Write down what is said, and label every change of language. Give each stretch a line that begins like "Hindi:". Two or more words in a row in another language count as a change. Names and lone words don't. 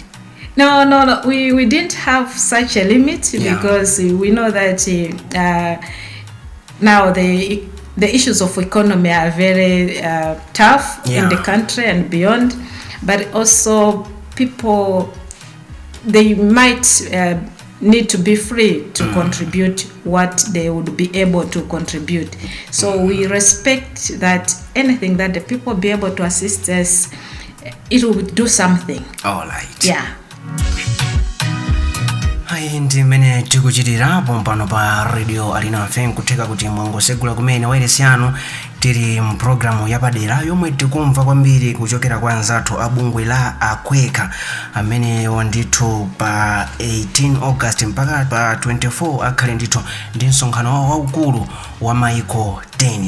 English: No, we didn't have such a limit, because we know that now the issues of economy are very tough in the country and beyond, but also people, they might need to be free to contribute what they would be able to contribute. So we respect that anything that the people be able to assist us, it will do something. All right.
Nyanja: Ndi mene tikuchitira pompano pa radio Alina FM kuteka kuti mwangosegula kumene wairesi yanu tiri mprogramu yapadera yomwe tikumva kwambiri kuchokera kwa anzathu abungwe la ACWECA amene wandithu pa 18 August mpaka pa 24 akhale ndithu ndi msonkhano wawo waukulu wa maiko 10.